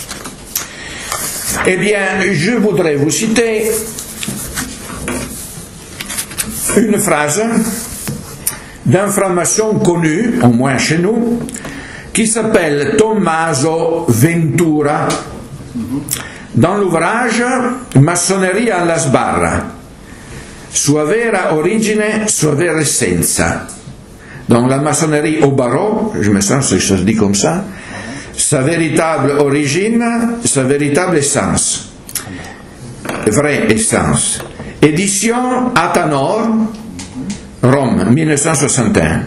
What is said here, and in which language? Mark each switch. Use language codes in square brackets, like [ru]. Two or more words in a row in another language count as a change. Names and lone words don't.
[fr] eh bien, je voudrais vous citer une phrase d'un franc-maçon connu, au moins chez nous, qui s'appelle Tommaso Ventura, dans l'ouvrage Massoneria alla sbarra, sua vera origine, sua vera essenza. Donc la maçonnerie au barreau, je me sens que ça se dit comme ça, sa véritable origine, sa véritable essence, vraie essence. Édition Atanor, Rome, 1961.